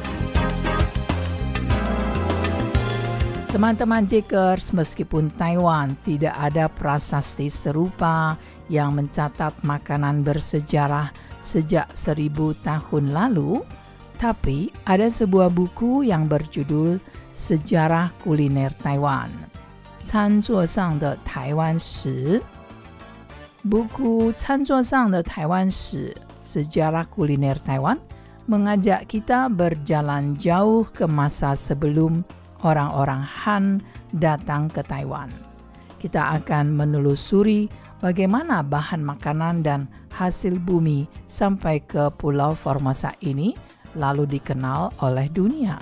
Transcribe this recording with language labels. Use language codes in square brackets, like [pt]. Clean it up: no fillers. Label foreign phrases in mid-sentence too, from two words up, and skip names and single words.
[id] Teman-teman Jikers, meskipun Taiwan tidak ada prasasti serupa yang mencatat makanan bersejarah sejak 1000 tahun lalu, tapi ada sebuah buku yang berjudul Sejarah Kuliner Taiwan, 餐桌上的台湾史. Buku 餐桌上的台湾史 Sejarah Kuliner Taiwan mengajak kita berjalan jauh ke masa sebelum orang-orang Han datang ke Taiwan. Kita akan menelusuri bagaimana bahan makanan dan hasil bumi sampai ke Pulau Formosa ini lalu dikenal oleh dunia.